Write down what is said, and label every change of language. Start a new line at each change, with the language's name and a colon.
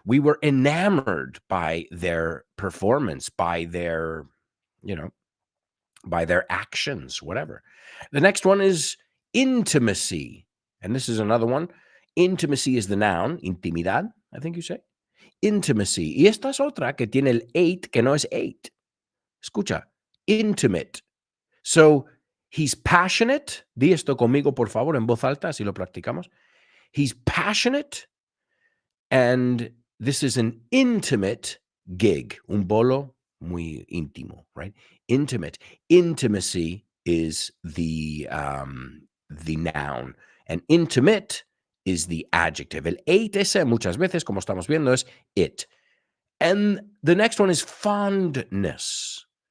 English: We were enamored by their performance, by their, by their actions, whatever. The next one is intimacy. And this is another one. Intimacy is the noun, intimidad, I think you say. Intimacy.
Spanish: Y esta es otra que tiene el eight, que no es eight. Escucha, intimate.
English: So, he's passionate.
Spanish: Di esto conmigo, por favor, en voz alta, así lo practicamos.
English: He's passionate, and this is an intimate gig.
Spanish: Un bolo muy íntimo,
English: right? Intimate. Intimacy is the noun, and intimate is the adjective.
Spanish: El eight ese muchas veces, como estamos viendo, es it.
English: And the next one is fondness.